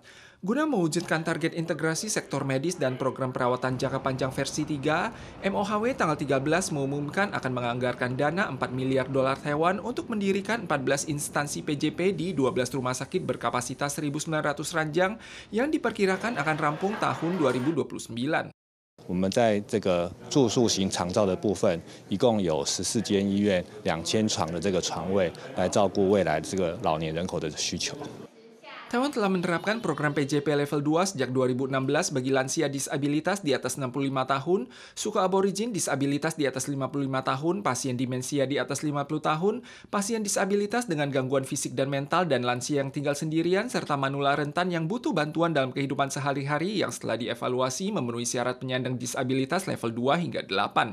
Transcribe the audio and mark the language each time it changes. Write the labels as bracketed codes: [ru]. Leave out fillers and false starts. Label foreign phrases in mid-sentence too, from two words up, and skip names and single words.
[id] Guna mewujudkan target integrasi sektor medis dan program perawatan jangka panjang versi 3, MOHW tanggal 13 mengumumkan akan menganggarkan dana 4 miliar dolar Taiwan untuk mendirikan 14 instansi PJP di 12 rumah sakit berkapasitas 1.900 ranjang yang diperkirakan akan rampung tahun 2029. [zh] 我们在这个住宿型长照的部分，一共有14间医院2000床的这个床位，来照顾未来这个老年人口的需求。 [id] Taiwan telah menerapkan program PJP level 2 sejak 2016 bagi lansia disabilitas di atas 65 tahun, suku aborigin disabilitas di atas 55 tahun, pasien demensia di atas 50 tahun, pasien disabilitas dengan gangguan fisik dan mental, dan lansia yang tinggal sendirian, serta manula rentan yang butuh bantuan dalam kehidupan sehari-hari yang setelah dievaluasi memenuhi syarat penyandang disabilitas level 2 hingga 8.